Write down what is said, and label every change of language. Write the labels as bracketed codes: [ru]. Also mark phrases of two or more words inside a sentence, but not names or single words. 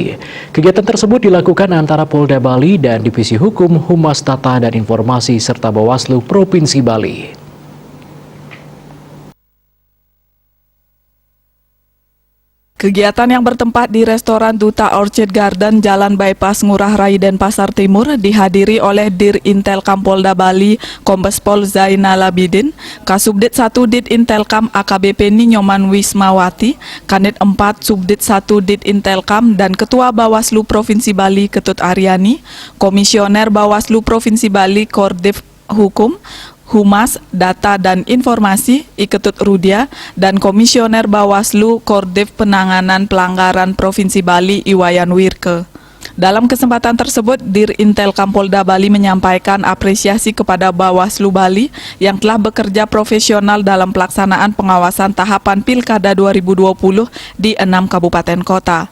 [id] Kegiatan tersebut dilakukan antara Polda Bali dan Divisi Hukum, Humas Data dan Informasi serta Bawaslu Provinsi Bali. Kegiatan yang bertempat di restoran Duta Orchid Garden, Jalan Bypass Ngurah Rai Denpasar Timur dihadiri oleh Dir Intelkam Polda Bali, Kombes Pol Zainal Abidin, Kasubdit 1 Dit Intelkam AKBP Ninyoman Wismawati, Kanit 4 Subdit 1 Dit Intelkam dan Ketua Bawaslu Provinsi Bali Ketut Aryani, Komisioner Bawaslu Provinsi Bali Kordiv Hukum, Humas, Data dan Informasi Iketut Rudia, dan Komisioner Bawaslu Kordiv Penanganan Pelanggaran Provinsi Bali Iwayan Wirke. Dalam kesempatan tersebut, Dir Intelkam Polda Bali menyampaikan apresiasi kepada Bawaslu Bali yang telah bekerja profesional dalam pelaksanaan pengawasan tahapan Pilkada 2020 di 6 kabupaten kota.